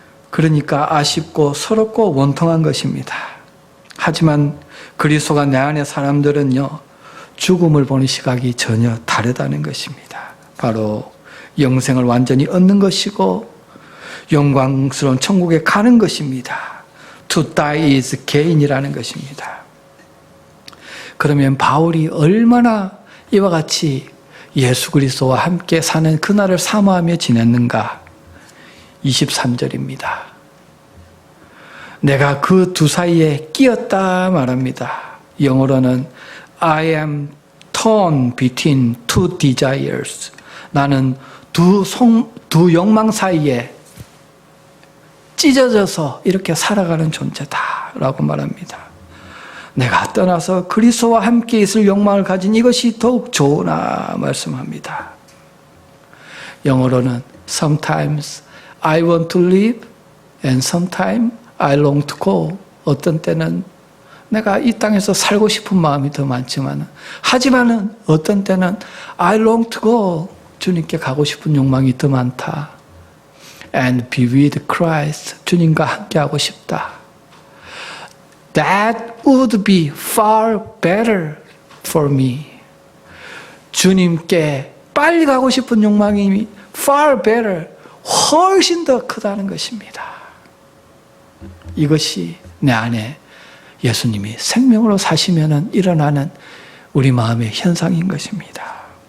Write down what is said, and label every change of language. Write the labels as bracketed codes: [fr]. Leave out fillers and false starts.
[ko] 그러니까 아쉽고 서럽고 원통한 것입니다. 하지만 그리스도가 내 안에 사람들은요, 죽음을 보는 시각이 전혀 다르다는 것입니다. 바로 영생을 완전히 얻는 것이고 영광스러운 천국에 가는 것입니다. [en] To die is gain이라는 것입니다. [ko] 그러면 바울이 얼마나 이와 같이 예수 그리스도와 함께 사는 그날을 사모하며 지냈는가? 23절입니다. 내가 그 두 사이에 끼었다 말합니다. [en] 영어로는 I am torn between two desires. [ko] 나는 두 욕망 사이에 찢어져서 이렇게 살아가는 존재다라고 말합니다. 내가 떠나서 그리스도와 함께 있을 욕망을 가진 이것이 더욱 좋으나 말씀합니다. [en] 영어로는 Sometimes I want to live and sometimes I long to go. [ko] 어떤 때는 내가 이 땅에서 살고 싶은 마음이 더 많지만, 하지만은 어떤 때는 [en] I long to go. [ko] 주님께 가고 싶은 욕망이 더 많다. [en] And be with Christ. [ko] 주님과 함께 하고 싶다. [en] That would be far better for me. [ko] 주님께 빨리 가고 싶은 욕망이 [en] far better, [ko] 훨씬 더 크다는 것입니다. 이것이 내 안에 예수님이 생명으로 사시면 일어나는 우리 마음의 현상인 것입니다.